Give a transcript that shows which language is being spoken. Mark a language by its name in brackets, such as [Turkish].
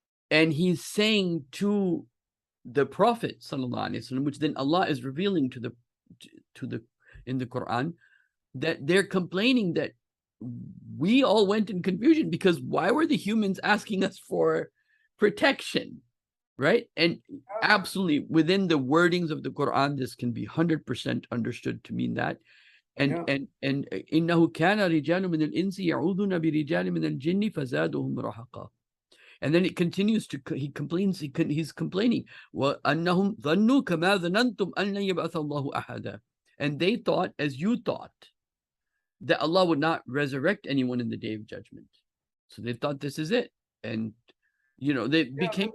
[English] and he's saying to the Prophet sallallahu alaihi wasallam, which then Allah is revealing to the in the Quran, that they're complaining that we all went in confusion because why were the humans asking us for protection, right? And absolutely, within the wordings of the Quran, this can be 100% understood to mean that. [Arabic] And إنه كان رجال من الإنس يعوذون برجال من الجن فزادهم رهقا. [English] And then it continues to, he complains, he's complaining, [Arabic] وأنهم ظنوا كما ظننتم أن لن يبعث الله أحدا. [English] And they thought, as you thought, that Allah would not resurrect anyone in the day of judgment. So they thought this is it. And, they became...